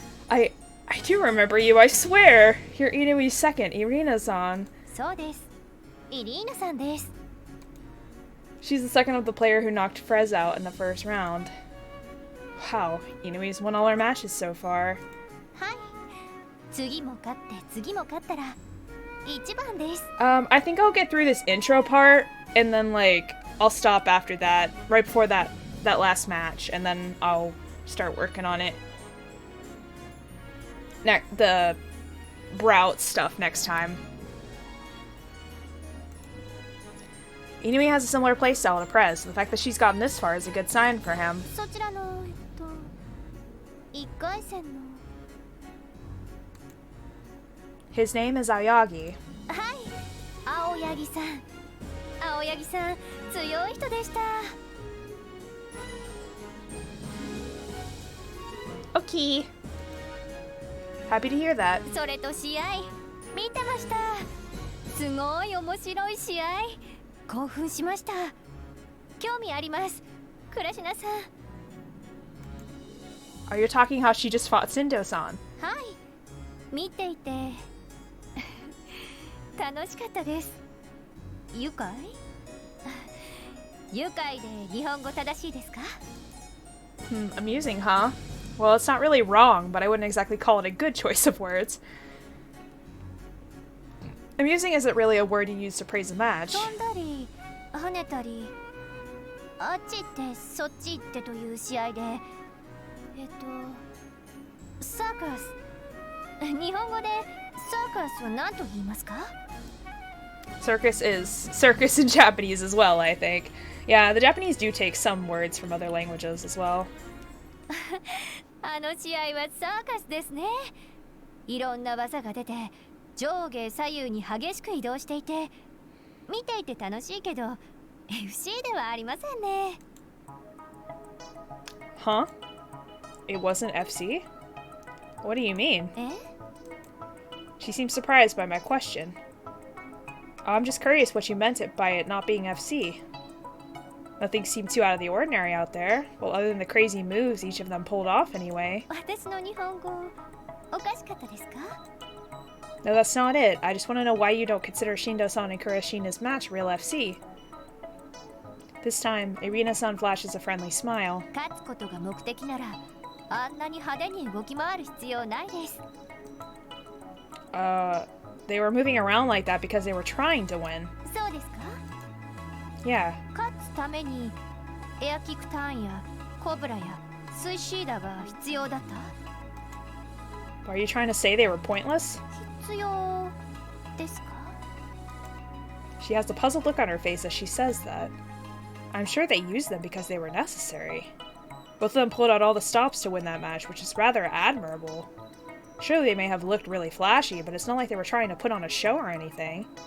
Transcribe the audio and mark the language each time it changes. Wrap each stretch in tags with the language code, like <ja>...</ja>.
<en>I do remember you, I swear. You're Inoue's second, Irina-san.</en> <ja>そうです。イリーナさんです。</ja> <en>She's the second of the player who knocked Frez out in the first round. Wow, Inoue's won all her matches so far.</en> <ja>はい。次も勝って次も勝ったら一番です。</ja> <en>I think I'll get through this intro part and then like I'll stop after that, right before that last match, and then I'll start working on it. The route stuff next time. Inoue has a similar playstyle to Prez. The fact that she's gotten this far is a good sign for him.</en> <ja>そちらの1回戦の</ja> <en>His name is Aoyagi.</en> <ja>はい。青柳さん。青柳さん強い人でした。</ja> <en>Okay. Happy to hear that.</en> <ja>それと試合見てました。すごい面白い試合。興奮しました。興味あります。倉科さん。</ja> <en>Are you talking how she just fought Shindo-san?</en> <ja>はい。見ていて楽しかったです。愉快？愉快で日本語正しいですか？</ja> <en>Amusing, huh? Well, it's not really wrong, but I wouldn't exactly call it a good choice of words. Amusing isn't really a word you use to praise a match.</en> <ja>飛んだり跳ねたりあっち行ってそっち行ってという試合でサーカス日本語でサーカスは何と言いますか？</ja> <en>Circus is circus in Japanese as well, I think. Yeah, the Japanese do take some words from other languages as well.</en> <ja>あの試合はサーカスですね。いろんな技が出て上下左右に激しく移動していて見ていて楽しいけど FC ではありませんね。</ja> <en>Huh? It wasn't FC? What do you mean? え？ She seems surprised by my question. I'm just curious what you meant by it not being FC. Nothing seemed too out of the ordinary out there. Well, other than the crazy moves each of them pulled off anyway.</en> <ja>私の日本語おかしかったですか？</ja> <en>No, that's not it. I just want to know why you don't consider Shindo-san and Kurashina's match real FC. This time, Irina-san flashes a friendly smile.</en> <ja>勝つことが目的ならあんなに派手に動き回る必要ないです。</ja> <en>They were moving around like that because they were trying to win.</en> <ja>そうですか？</ja> <en>Yeah.</en> <ja>勝つためにエアキックターンやコブラやスイシーダが必要だった？</ja> <en>Are you trying to say they were pointless?</en> <ja>必要ですか？</ja> <en>She has a puzzled look on her face as she says that. I'm sure they used them because they were necessary. Both of them pulled out all the stops to win that match, which is rather admirable. Surely they may have looked really flashy, but it's not like they were trying to put on a show or anything.</en>